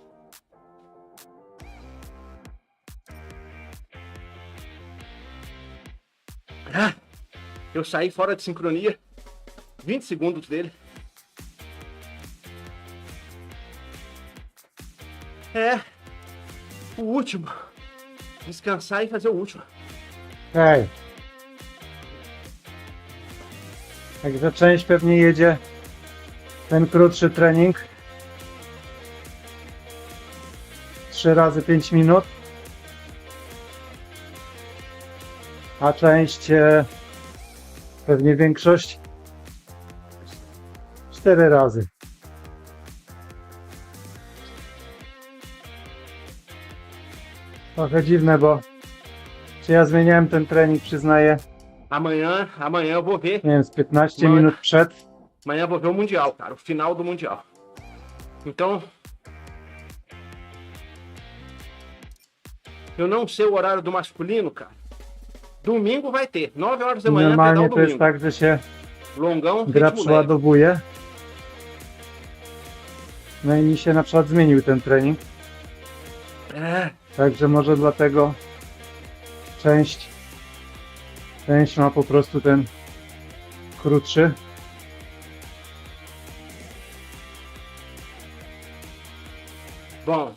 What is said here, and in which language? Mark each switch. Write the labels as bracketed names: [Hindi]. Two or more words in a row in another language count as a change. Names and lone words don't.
[Portuguese] Ah, eu saí fora de sincronia. 20 segundos dele. É. O último. Descansar e fazer o último. [Polish] Okej. Także część pewnie jedzie ten krótszy trening. 3 razy 5 minut. A część, pewnie większość, 4 razy. Trochę dziwne, bo czy ja zmieniałem ten trening, przyznaję, [Portuguese] Amanhã eu vou ver. [Polish] nie wiem, z 15 [Portuguese] Mano. [Polish] minut przed. [Portuguese] Amanhã eu vou ver o Mundial, cara. O final do Mundial. Então... Eu não sei o horário do masculino, cara. Domingo vai ter. 9 horas da manhã, [Polish] Normalnie [Portuguese] pedal [Polish] to jest [Portuguese] domingo. [Polish] tak, że się [Portuguese] Longão, [Polish] gra [Portuguese] ritmo leve. [Polish] przeładowuje. No i mi się na przykład zmienił ten trening. Także może dlatego część ma po prostu ten krótszy. [Portuguese] Bom,